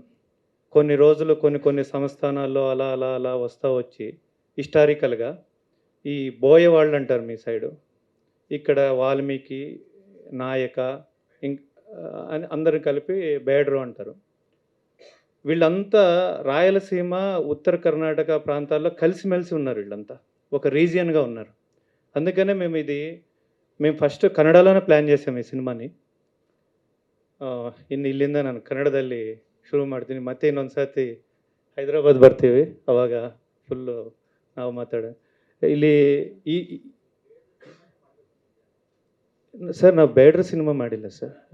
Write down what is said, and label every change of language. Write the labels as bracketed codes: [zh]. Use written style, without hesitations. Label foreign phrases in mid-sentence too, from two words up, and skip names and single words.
[te] కొన్ని రోజులు కొన్ని సంస్థానాల్లో అలా అలా అలా వస్తూ వచ్చి హిస్టారికల్గా ఈ బోయ వాళ్ళు అంటారు మీ సైడు, ఇక్కడ వాల్మీకి, నాయక, అని అందరు కలిపి బేడ్రు అంటారు. వీళ్ళంతా రాయలసీమ, ఉత్తర కర్ణాటక ప్రాంతాల్లో కలిసిమెలిసి ఉన్నారు. వీళ్ళంతా ఒక రీజియన్గా ఉన్నారు. అందుకనే మేము ಫಸ್ಟ್ ಕನ್ನಡలోనే ಪ್ಲ್ಯಾನ್ చేసాము ఈ సినిమాని. [kn] ಇಲ್ಲಿಂದ ನಾನು ಕನ್ನಡದಲ್ಲಿ ಶುರು ಮಾಡ್ತೀನಿ, ಮತ್ತೆ ಇನ್ನೊಂದು ಸರ್ತಿ ಹೈದರಾಬಾದ್ ಬರ್ತೀವಿ, ಅವಾಗ ಫುಲ್ಲು ನಾವು ಇಲ್ಲಿ ಸರ್ ನಾವು ಬೇಡ್ರ ಸಿನಿಮಾ ಮಾಡಿಲ್ಲ ಸರ್.